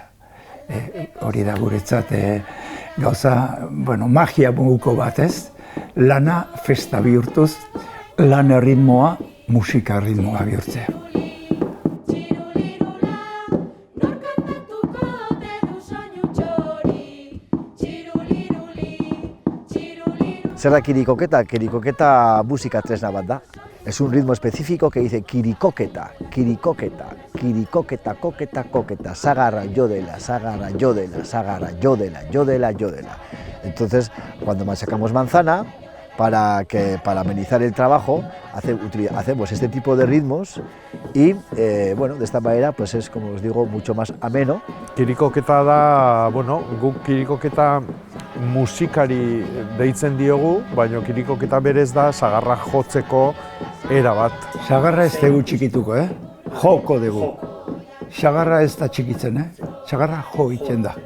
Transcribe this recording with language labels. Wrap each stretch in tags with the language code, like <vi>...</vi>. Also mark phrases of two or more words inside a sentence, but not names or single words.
<eu>Hori da guretzat gauza, magia moduko bat ez, lana festa bihurtuz, lan erritmoa musika erritmoa bihurtzea. Zer da kirikoketa? Kirikoketa musika tresna bat da.</eu> <es>Es un ritmo específico que dice</es> <eu>kirikoketa, kirikoketa, kirikoketa, koketa, koketa, sagarra, yodela, sagarra, yodela, sagarra, yodela, yodela, yodela.</eu> <es>Entonces, cuando machacamos manzana, para amenizar el trabajo, hacemos este tipo de ritmos y, de esta manera, pues es, como os digo, mucho más ameno.</es> <eu>Kirikoketa da, guk kirikoketa musikari deitzen diogu, baina kirikoketa berez da sagarra jotzeko era bat. Sagarra ez dugu txikituko, joko dugu. Sagarra ez da txikitzen, sagarra jo egiten da.</eu>